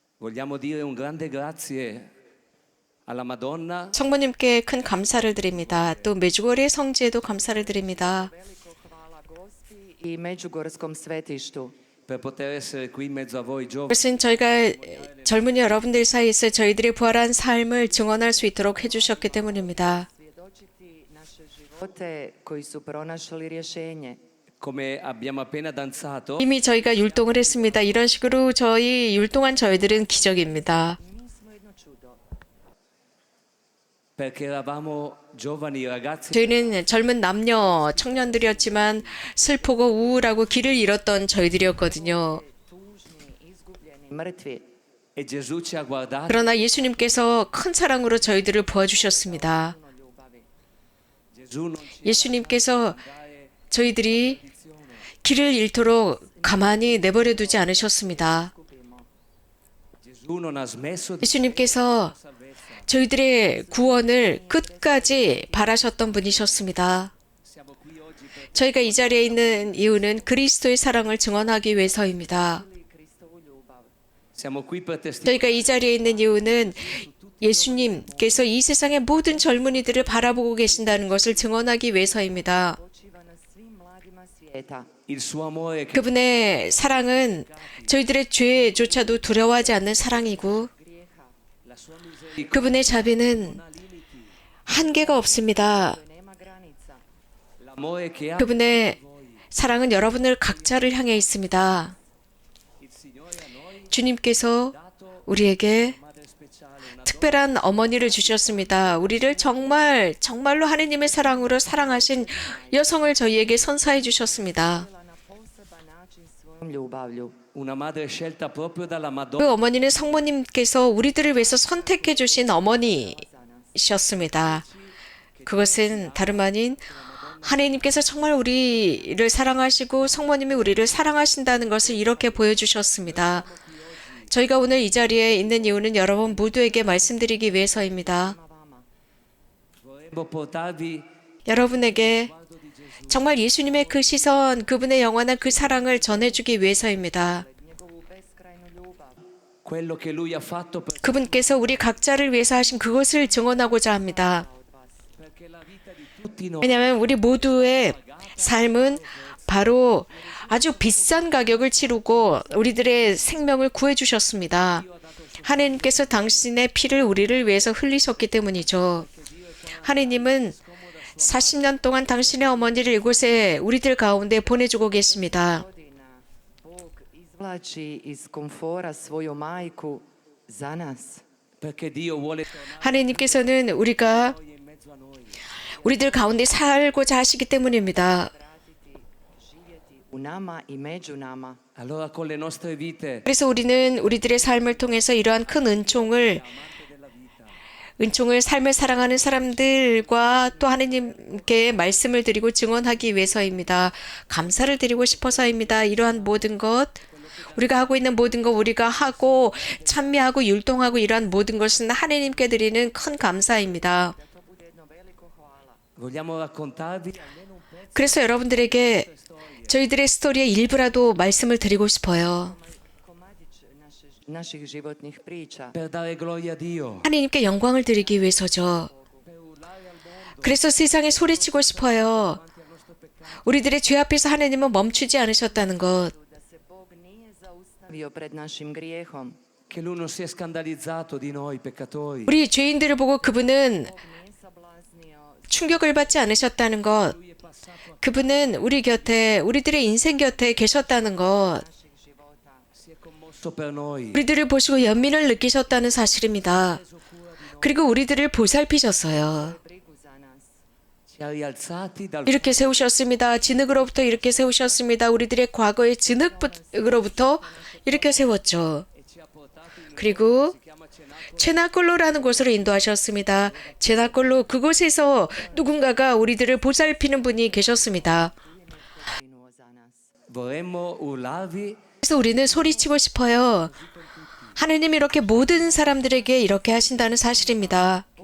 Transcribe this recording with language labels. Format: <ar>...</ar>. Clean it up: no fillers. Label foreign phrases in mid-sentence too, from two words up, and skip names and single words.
<it>Vogliamo dire un grande grazie alla Madonna</it> <ko>성모님께 큰 감사를 드립니다. 또 메주고리의 성지에도 감사를 드립니다.</ko> <hr>Veliko hvala Gospi i Međugorskom svetištu.</hr> <it>per poter essere qui in mezzo a voi giovani.</it> <ko>그것은 저희가 젊은이 여러분들 사이에서 저희들의 부활한 삶을 증언할 수 있도록 해주셨기 때문입니다.</ko> <hr>Svjedočiti naše živote koji su pronašli rješenje.</hr> <it>Come abbiamo appena danzato,</it> <ko>이미 저희가 율동을 했습니다. 이런 식으로 저희 율동한 저희들은 기적입니다.</ko> <hr>Mi smo jedno čudo.</hr> <it>perché eravamo giovani ragazzi</it> <ko>저희는 젊은 남녀, 청년들이었지만 슬프고 우울하고 길을 잃었던 저희들이었거든요.</ko> <hr>Tužni, izgubljeni, mrtvi.</hr> <it>e Gesù ci ha guardati</it> <ko>그러나 예수님께서 큰 사랑으로 저희들을 보아주셨습니다.</ko> <hr>Puno ljubavi.</hr> <it>Gesù non ci</it> <ko>예수님께서 저희들이 길을 잃도록 가만히 내버려 두지 않으셨습니다.</ko> <hr>Gubimo.</hr> <it>Gesù non ha smesso di</it> <ko>예수님께서 저희들의 구원을 끝까지 바라셨던 분이셨습니다.</ko> <it>siamo qui oggi per</it> <ko>저희가 이 자리에 있는 이유는 그리스도의 사랑을 증언하기 위해서입니다.</ko> <hr>Kristovu ljubav.</hr> <it>siamo qui per testimoniare</it> <ko>저희가 이 자리에 있는 이유는 예수님께서 이 세상의 모든 젊은이들을 바라보고 계신다는 것을 증언하기 위해서입니다.</ko> <hr>Počiva na svim mladima svijeta.</hr> <it>il suo amore che</it> <ko>그분의 사랑은 저희들의 죄조차도 두려워하지 않는 사랑이고</ko> <hr>Grijeha.</hr> <it>la sua misericordia</it> <ko>그분의 자비는 한계가 없습니다.</ko> <hr>Nema granica.</hr> <it>l'amore che ha</it> <ko>그분의 사랑은 여러분을 각자를 향해 있습니다.</ko> <it>il Signore a noi</it> <ko>주님께서 우리에게</ko> <it>madre speciale una</it> <ko>특별한 어머니를 주셨습니다. 우리를 정말로 하느님의 사랑으로 사랑하신 여성을 저희에게 선사해 주셨습니다.</ko> <hr>Na poseban način svojom ljubavlju.</hr> <it>una madre scelta proprio dalla Madonna</it> <ko>그 어머니는 성모님께서 우리들을 위해서 선택해 주신 어머니셨습니다. 그것은 다름 아닌 하나님께서 정말 우리를 사랑하시고 성모님이 우리를 사랑하신다는 것을 이렇게 보여주셨습니다. 저희가 오늘 이 자리에 있는 이유는 여러분 모두에게 말씀드리기 위해서입니다.</ko> <it>vorremmo portarvi</it> <ko>여러분에게 정말 예수님의 그 시선, 그분의 영원한 그 사랑을 전해주기 위해서입니다.</ko> <hr>Njegovu beskrajnu ljubav.</hr> <it>quello che lui ha fatto per</it> <ko>그분께서 우리 각자를 위해서 하신 그것을 증언하고자 합니다.</ko> <it>perché la vita di tutti noi</it> <ko>왜냐하면 우리 모두의 삶은 바로 아주 비싼 가격을 치르고 우리들의 생명을 구해주셨습니다. 하나님께서 당신의 피를 우리를 위해서 흘리셨기 때문이죠. 하나님은 40년 동안 당신의 어머니를 이곳에 우리들 가운데 보내주고 계십니다.</ko> <hr>Godina Bog izvlači iz komfora svoju majku za nas.</hr> <it>perché Dio vuole tornare</it> <ko>하나님께서는 우리가</ko> <it>in mezzo a noi</it> <ko>우리들 가운데 살고자 하시기 때문입니다.</ko> <hr>Vratiti, živjeti u nama i među nama.</hr> <it>allora con le nostre vite</it> <ko>그래서 우리는 우리들의 삶을 통해서 이러한 큰 은총을 삶을 사랑하는 사람들과 또 하나님께 말씀을 드리고 증언하기 위해서입니다. 감사를 드리고 싶어서입니다. 이러한 모든 것, 우리가 하고 있는 모든 것, 우리가 하고 찬미하고 율동하고 이러한 모든 것은 하나님께 드리는 큰 감사입니다.</ko> <hr>Da to bude jedno veliko hvala.</hr> <it>vogliamo raccontarvi</it> <ko>그래서 여러분들에게 저희들의 스토리의 일부라도 말씀을 드리고 싶어요.</ko> <hr>Komadić naših životnih priča.</hr> <it>per dare gloria a Dio</it> <ko>하나님께 영광을 드리기 위해서죠. 그래서 세상에 소리치고 싶어요. 우리들의 죄 앞에서 하나님은 멈추지 않으셨다는 것.</ko> <hr>Da se Bog nije zaustavio pred našim grijehom.</hr> <it>che lui non si è scandalizzato di noi peccatori</it> <ko>우리 죄인들을 보고 그분은</ko> <hr>Nije sablaznio</hr> <ko>충격을 받지 않으셨다는 것. 그분은 우리 곁에, 우리들의 인생 곁에 계셨다는 것.</ko> <hr>naših života.</hr> <it>si è commosso per noi</it> <ko>우리들을 보시고 연민을 느끼셨다는 사실입니다. 그리고 우리들을 보살피셨어요.</ko> <hr>Brigu za nas.</hr> <it>ci ha rialzati dal</it> <ko>이렇게 세우셨습니다. 진흙으로부터 이렇게 세우셨습니다. 우리들의 과거의 진흙으로부터 이렇게 세웠죠.</ko> <it>e ci ha portati in</it> <ko>그리고</ko> <it>si chiama cenacolo</it> <ko>체나골로라는 곳으로 인도하셨습니다. 체나골로 그곳에서 누군가가 우리들을 보살피는 분이 계셨습니다.</ko> <hr>Brinuo za nas.</hr> <it>vorremmo urlarvi</it> <ko>그래서 우리는 소리치고 싶어요. 하나님 이렇게 모든 사람들에게 이렇게 하신다는 사실입니다.</ko>